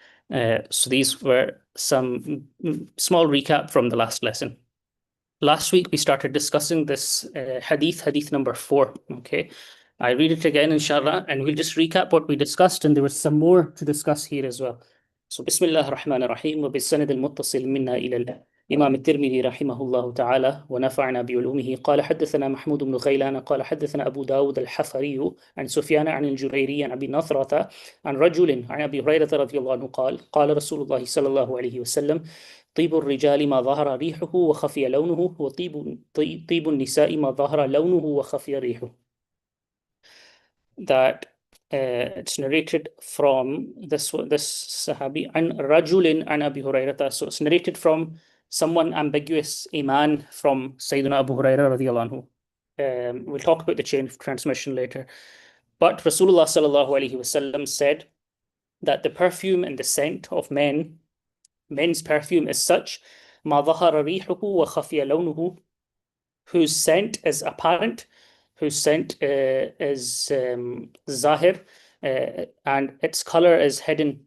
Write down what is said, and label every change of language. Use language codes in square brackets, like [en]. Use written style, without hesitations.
[en] So these were some small recap from the last lesson. Last week we started discussing this hadith number 4. Okay, I read it again, inshallah, and we'll just recap what we discussed, and there was some more to discuss here as well. So, [ar] Bismillah ar-Rahman ar-Rahim, wa bis-sanad al-muttasil minna ila إمام الترمذي رحمه الله تعالى ونفعنا بعلومه قال حدثنا محمود بن غيلان قال حدثنا أبو داود الحفري عن سفيان عن الجريري عن أبي نثرة عن رجل عن أبي هريرة رضي الله عنه قال قال رسول الله صلى الله عليه وسلم طيب الرجال ما ظهر ريحه وخفي لونه طيب النساء ما ظهر لونه وخفي ريحه. [en] That it's narrated from this Sahabi and Rajulin and Abu Hurairah. So it's narrated from someone ambiguous, a man from Sayyidina Abu Hurairah radiallahu anhu. We'll talk about the chain of transmission later. But Rasulullah sallallahu alaihi wasallam said that the perfume and the scent of men's perfume is such, [ar] ما ظهر ريحه وخفي لونه, [en] whose scent is apparent, whose scent is zahir, and its color is hidden.